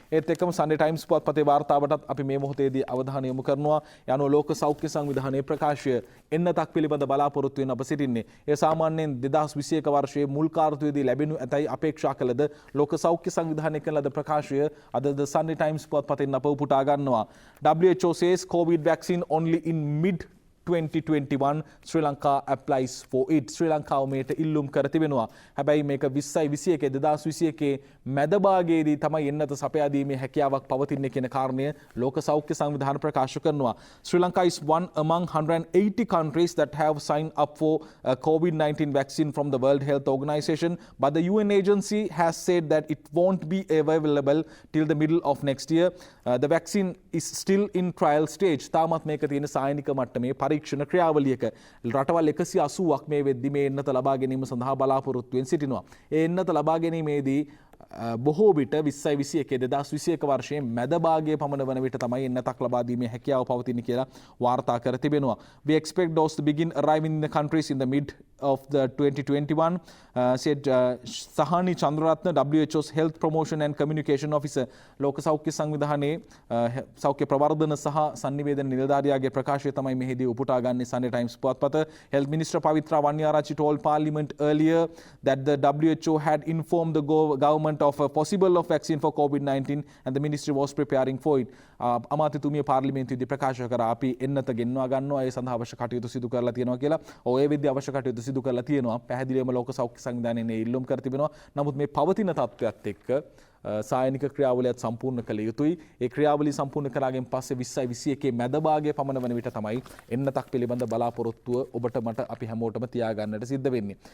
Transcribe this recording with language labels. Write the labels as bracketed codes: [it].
[si] ඒත් එක්කම සන්ඩේ ටයිම්ස් පුවත්පතේ වාර්තාවටත් අපි මේ මොහොතේදී අවධානය යොමු කරනවා. යනුව ලෝක සෞඛ්‍ය සංවිධානයේ ප්‍රකාශය එන්නතක් පිළිබඳ බලාපොරොත්තු වෙන අප සිටින්නේ. ඒ සාමාන්‍යයෙන් 2021 වර්ෂයේ මුල් කාර්තුවේදී ලැබෙනු ඇතැයි අපේක්ෂා කළද ලෝක සෞඛ්‍ය සංවිධානය කළ ලද ප්‍රකාශය අද ද Sunday Times පුවත්පතෙන් අප උපුටා ගන්නවා. [en] WHO says COVID vaccine only in mid 2021 Sri Lanka applies for it. [si] ශ්‍රී ලංකාව මේට ඉල්ලුම් කර තිබෙනවා. හැබැයි මේක 2021 මැද භාගයේදී තමයි එන්නත සපයා දීමේ හැකියාවක් පවතින්නේ කියන කාරණය ලෝක සෞඛ්‍ය සංවිධාන ප්‍රකාශ කරනවා. [en] Sri Lanka is one among 180 countries that have signed up for a COVID-19 vaccine from the World Health Organization, but the UN agency has said that it won't be available till the middle of next year. The vaccine is still in trial stage. [si] තාමත් මේක තියෙන සායනික මට්ටමේ පරීක්ෂණ ක්‍රියාවලියක. රටවල් 180ක් මේ වෙද්දි මේ එන්නත ලබා ගැනීම සඳහා බලාපොරොත්තුවෙන් සිටිනවා. ඒ එන්නත ලබා ගැනීමේදී බොහෝ විට 2021 වර්ෂයේ මැද භාගයේ පමණ වන විට තමයි එන්නතක් ලබා දීමේ හැකියාව පවතින කියලා වාර්තා කර තිබෙනවා. [en] We expect those to begin arriving in the countries in the mid of the 2021, said Sahani Chandraratna, WHO's Health Promotion and Communication Officer. [si] ලෝක සෞඛ්‍ය සංවිධානයේ සෞඛ්‍ය ප්‍රවර්ධන සහ sannivedana නිලධාරියාගේ ප්‍රකාශය තමයි මෙහිදී උපුටා ගන්නේ Sunday Times පුවත්පත. [en] Health Minister Pavitra Wanyarachi told Parliament earlier that the WHO had informed the government of a possible of vaccine for COVID-19 and the ministry was preparing for it. [si] අමාත්‍යතුමිය පාර්ලිමේන්තුවේදී ප්‍රකාශ කරා අපි එන්නත ගෙන්වා ගන්නවා ඒ සඳහා අවශ්‍ය කටයුතු සිදු කරලා තියෙනවා කියලා. ඔය විදිහ අවශ්‍ය කටයුතු සිදු කරලා තියෙනවා. පැහැදිලිවම ලෝක සෞඛ්‍ය සංවිධානයේ ඉල්ලුම් කර තිබෙනවා. නමුත් මේ පවතින තත්ත්වයක් එක්ක සායනික ක්‍රියාවලියත් සම්පූර්ණ කළ යුතුයි. ඒ ක්‍රියාවලිය සම්පූර්ණ කරාගෙන් පස්සේ 2021 මැද භාගයේ පමණ වන විට තමයි එන්නතක් පිළිබඳ බලාපොරොත්තුව ඔබට මට අපි හැමෝටම තියාගන්නට සිද්ධ වෙන්නේ.